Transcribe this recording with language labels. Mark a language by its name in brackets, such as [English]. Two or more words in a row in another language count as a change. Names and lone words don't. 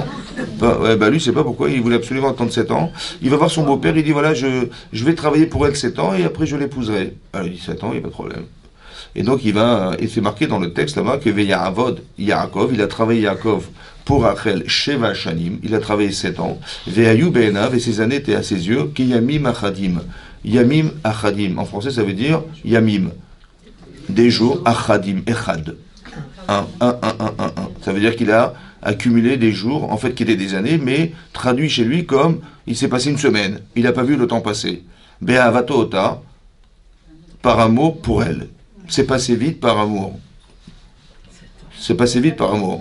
[French] Lui, je sais pas pourquoi, il voulait absolument attendre 7 ans. Il va voir son beau-père, il dit, voilà, je vais travailler pour elle 7 ans, et après je l'épouserai. Alors, il dit 7 ans, il n'y a pas de problème. Et donc, et c'est marqué dans le texte là-bas que [Hebrew] ויעבוד יעקב, [French] il a travaillé Yaakov pour Rachel [Hebrew] שבע שנים, [French] il a travaillé 7 ans. [Hebrew] ויהיו בעיניו, [French] et ses années étaient à ses yeux, [Hebrew] כימים אחדים. ימים אחדים. [French] En français, ça veut dire yamim. Des jours, [Hebrew] אחדים, אחד. [French] Un. Ça veut dire qu'il a accumulé des jours, en fait, qui étaient des années, mais traduit chez lui comme il s'est passé une semaine. Il n'a pas vu le temps passer. [Hebrew] באהבתו אותה, [French] par amour pour elle. C'est passé vite par amour. C'est passé vite par amour.